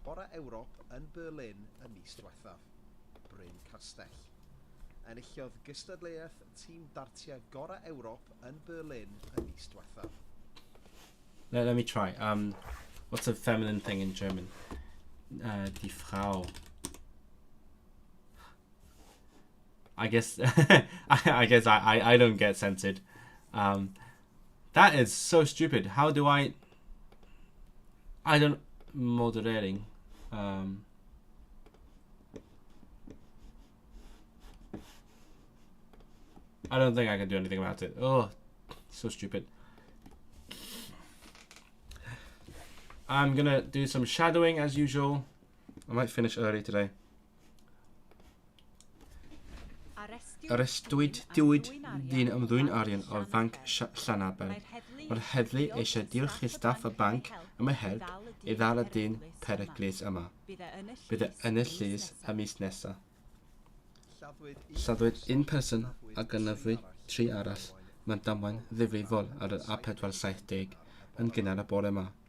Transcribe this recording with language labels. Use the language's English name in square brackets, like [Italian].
[Welsh] Gorau Ewrop yn Berlin y mis diwethaf. Bryn Castell. Enillodd gystadleuaeth tîm dartiau gorau Ewrop yn Berlin y mis diwethaf. [English] Let me try. What's a feminine thing in German? Die Frau. I guess I don't get censored. That is so stupid. How do I don't moderating. I don't think I can do anything about it. Oh, so stupid. I'm gonna do some shadowing as usual. I might finish early today. [Welsh] Arestiwyd diwyd dyn am ddwyn arian o Fanc Llanaber. Mae'r heddlu eisiau diolch i staff y banc am ei help i ddal y dyn peryglus yma. Bydd e yn y llys y mis nesaf. Lladdwyd un person ac ynafwyd 3 arall mewn damwain ddifrifol ar yr A470 yn gynnar y bore yma.